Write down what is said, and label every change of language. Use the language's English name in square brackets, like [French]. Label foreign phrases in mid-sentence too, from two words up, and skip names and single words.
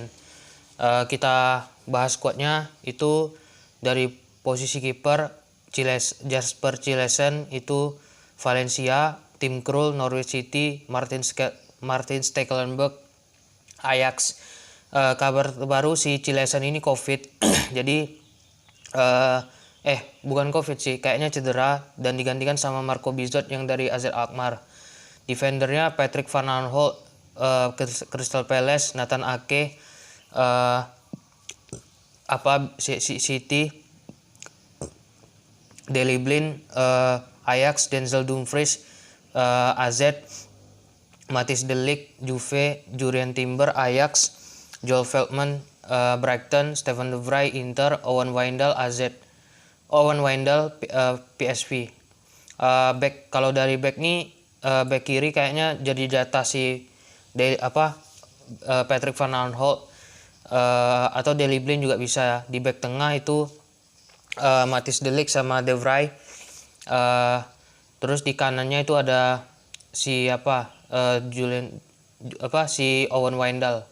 [Indonesian] Kita bahas skuadnya itu dari posisi kiper Jasper Cillessen itu Valencia, Tim Krul Norwich City, Martin Stekelenburg Ajax. Kabar terbaru si Cillessen ini COVID jadi bukan COVID sih, kayaknya cedera dan digantikan sama Marco Bizot yang dari AZ Alkmaar. Defendernya Patrick van Aanholt Crystal Palace, Nathan Ake City, Daley Blind Ajax, Denzel Dumfries AZ, Matthijs de Ligt Juve, Jurrien Timber Ajax, Joel Veldman Brighton, Steven de Vrij Inter, Owen Wijndal PSV. Kalau dari back nih, back kiri kayaknya jadi jatah si Patrick van Aanholt atau Daley Blind juga bisa. Di back tengah itu Matthijs de Ligt sama de Vrij. Terus di kanannya itu ada si Owen Wijndal.